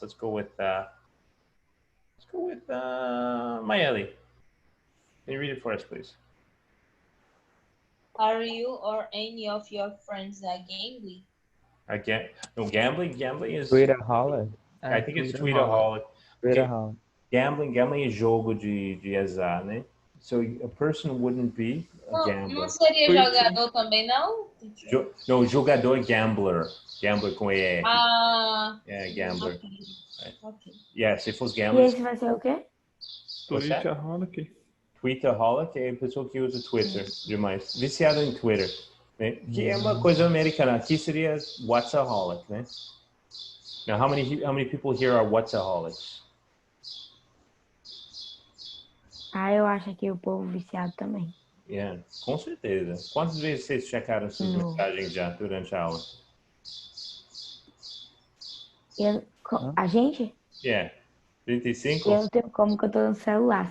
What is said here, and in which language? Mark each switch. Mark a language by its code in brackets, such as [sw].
[en] Let's go with Mayeli. Can you read it for us, please? Are you or any of your friends gambling? Again, no, gambling is Tweetaholic. I think it's tweetaholic. Tweetaholic. [pt] Gambling é jogo de azar, né? [en] So a person wouldn't be a gambler. [pt] Não seria jogador também, não? No, jogador gambler com ER. É, [en] gambler. Okay. Right. Okay. [pt] Yeah, se fosse E [en] gambler. [pt] esse vai ser o quê? Tweetaholic. Tweetaholic é a pessoa que usa Twitter demais. Viciado em Twitter. Né? Que é uma coisa americana. Aqui seria Whatsaholic, né? [en] Now, how many people here are Whatsaholics? [pt] Eu acho que o povo viciado também. Yeah, com certeza. Quantas vezes vocês checaram suas mensagens já durante a aula? A gente? [en] Yeah. 35? [pt] Eu não tenho como que eu tô no celular.